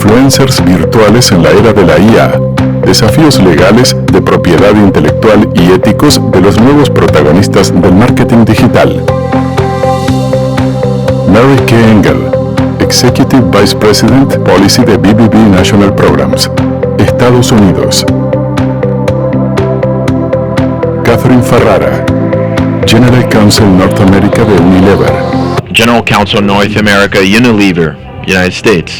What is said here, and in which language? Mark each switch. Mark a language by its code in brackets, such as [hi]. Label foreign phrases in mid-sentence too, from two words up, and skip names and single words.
[es] influencers virtuales en la era de la IA, desafíos legales de propiedad intelectual y éticos de los nuevos protagonistas del marketing digital. [en] Mary K. Engle, Executive Vice President Policy de BBB National Programs, [es] Estados Unidos. [en] Kathryn Farrara, General Counsel North America de Unilever. General Counsel North America, Unilever, United States.